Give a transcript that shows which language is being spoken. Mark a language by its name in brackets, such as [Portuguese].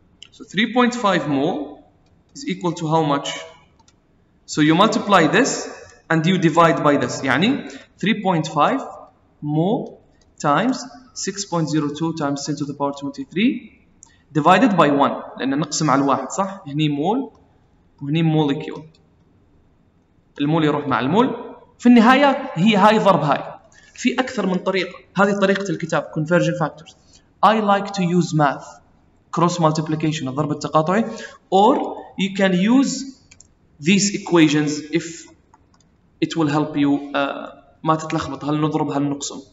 [English] So 3.5 mole is equal to how much? So you multiply this and you divide by this. [Arabic] يعني [English] 3.5 mole times 6.02 times 10 to the power 23 divided by 1, [Arabic] لأن نقسم على الواحد صح؟ هني مول وهني [English] molecule. [Arabic] المول يروح مع المول. في النهاية هي هاي ضرب هاي. في أكثر من طريقة. هذه طريقة الكتاب conversion factors. [English] I like to use math, cross multiplication, [Arabic] الضرب التقاطعي, [English] or you can use these equations if it will help you [Arabic] ما تتلخبط هل نضرب هل نقسم.